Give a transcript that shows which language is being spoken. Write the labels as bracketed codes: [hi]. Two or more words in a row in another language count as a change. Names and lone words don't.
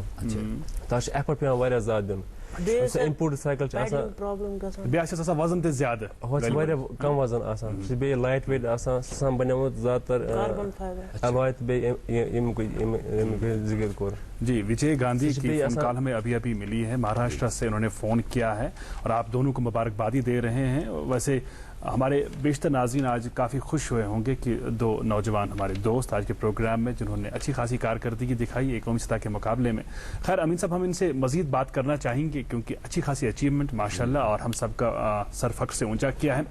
[ks] تَتھ چھُ ایفٲٹ پیوان واریاہ زیادٕ دیُن. یُس اِمپوٹِڈ سایکل چھِ آسان بیٚیہِ آسٮ۪س آسان وزن تہِ زیادٕ ہوٚتھ چھِ واریاہ کم وزن آسان سُہ چھُ بیٚیہِ [en] light weight [ks] آسان سُہ چھُ آسان بنیومُت زیادٕ تر ایلواے تہٕ بیٚیہِ ییٚمیُک ذِکر کوٚر. [ur] جی وجے گاندھی کی فون کال ہمیں ابھی ابھی ملی ہے مہاراشٹر سے انہوں نے فون کیا ہے اور آپ دونوں کو مبارکبادی دے رہے ہیں. ویسے ہمارے بیشتر ناظرین آج کافی خوش ہوئے ہوں گے کہ 2 نوجوان ہمارے دوست آج کے پروگرام میں جنہوں نے اچھی خاصی کارکردگی دکھائی ایک قومی سطح کے مقابلے میں. خیر امین صاحب ہم ان سے مزید بات کرنا چاہیں گے کیونکہ اچھی خاصی اچیومنٹ ماشاءاللہ اور ہم سب کا سر فخر سے اونچا کیا ہے.